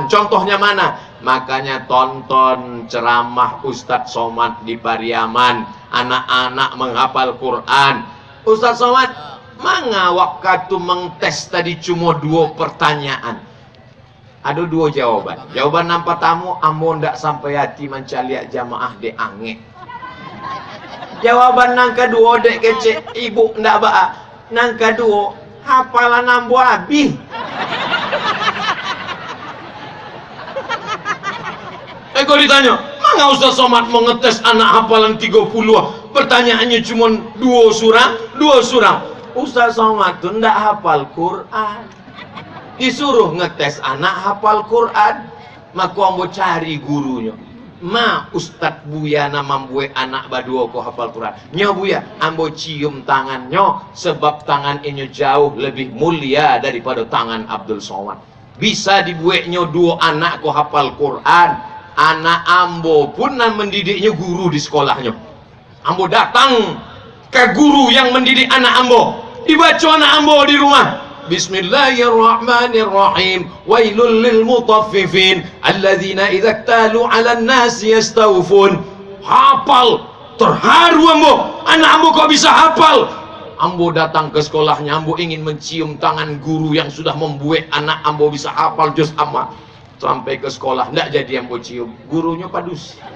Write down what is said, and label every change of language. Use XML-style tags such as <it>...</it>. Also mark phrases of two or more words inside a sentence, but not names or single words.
<id>Contohnya mana? Makanya tonton ceramah Ustadz Somad di Pariaman, anak-anak menghafal Quran. Ustadz Somad, manga waktu mengtes tadi cuma 2 pertanyaan. Ada 2 jawaban.</id> <min>Jawaban nampak tamu, ambo ndak sampai hati mencaliak jamaah de ange. Jawaban nang kedua dek kecil, ibu ndak ba'a. Nang kedua, hafalan ambo habis.</min> <id>Kalau ditanya, mana Ustaz Somad mau ngetes anak hafalan 30? Pertanyaannya cuma 2 surah. Ustaz Somad tuh ndak hafal Quran. Disuruh ngetes anak hafal Quran, maka ambo cari gurunya.</id> <min>Ma Ustadz Buya nama membuat anak badua ko hafal Quran.</min> <id>Nyo Buya, ambo cium tangannya, sebab tangan ini jauh lebih mulia daripada tangan Abdul Somad. Bisa dibuatnya 2 anak ko hafal Quran. Anak ambo pun mendidiknya guru di sekolahnya. Ambo datang ke guru yang mendidik anak ambo, dibaca anak ambo di rumah.</id> <ar>بسم الله الرحمن الرحيم ويل للمطففين الذين إذا اكتالوا على الناس يستوفون.</ar> <id>Hafal, terharu ambo. Anak ambo kok bisa hafal? Ambo datang ke sekolahnya, ambo ingin mencium tangan guru yang sudah membuat anak ambo bisa hafal juz amma.</id> <min>Sampai ke sekolah, ndak jadi ambo cium.</min> <id>Gurunya padus.</id>